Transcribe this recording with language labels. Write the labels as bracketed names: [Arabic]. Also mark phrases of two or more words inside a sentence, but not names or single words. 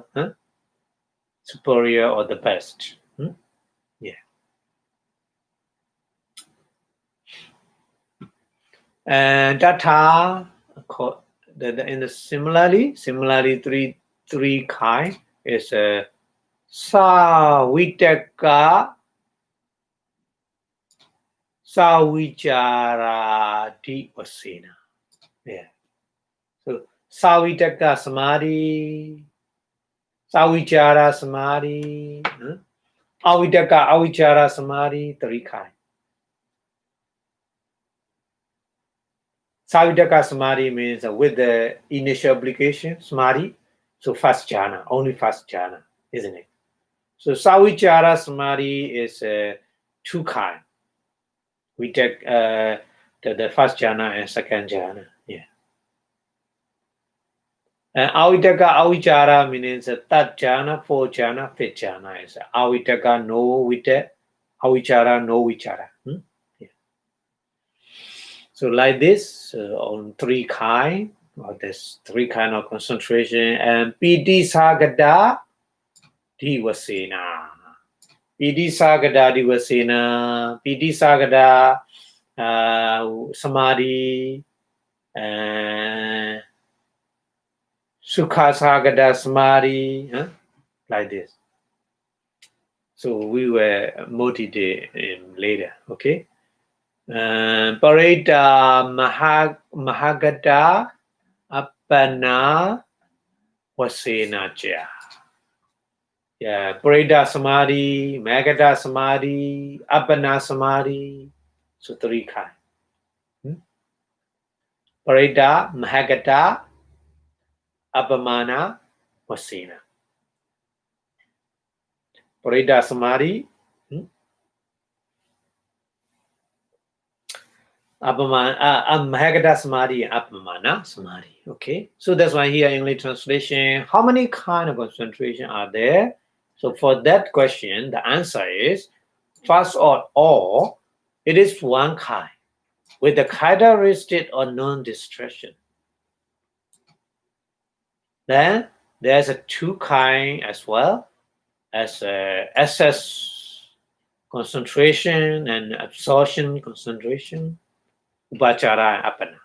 [English] Superior or the best. Yeah. And Tata, in the similarly three kind is [Pali] Savitaka Savichara Vipassanā. [English] Yeah. [Pali] So Savitaka Samadhi, Savichara Samadhi, Avitaka Avichara Samadhi, 3 kinds. Savitaka Samadhi [English] means with the initial application, Samadhi, so first jhana, only first jhana, isn't it? So [Pali] Savichara Samadhi [English] is 2 kinds. We take the first jhana and second jhana. Yeah. And [Pali] Avitaka Avichara [English] means third jhana, fourth jhana, fifth jhana. Is Avitaka no vita, Avichara no vichara. Yeah. So like this on 3 kinds. There's 3 kinds of concentration. [Pali] And Piti Sagada Vipassanā. Piti Sagada Vipassanā. Piti Sagada Samadhi. Sukha Sagada Samadhi. [English] Like this. So we were motivated later. Okay. [Pali] Parita Mahagata Appana Vipassanā. Yeah, Parita Samadhi, Magata Samadhi, Appana Samadhi. So 3 kinds. Parita Mahagata Appamana Vipassanā. Parita Samadhi, Mahagata Samadhi, Appamana Samadhi. [English] Okay, so that's why here English translation. How many kind of concentration are there? So for that question, the answer is first of all, it is 1 kind with the characteristic of non-distraction. Then there's a 2 kind as well as excess concentration and absorption concentration, upachara and appana.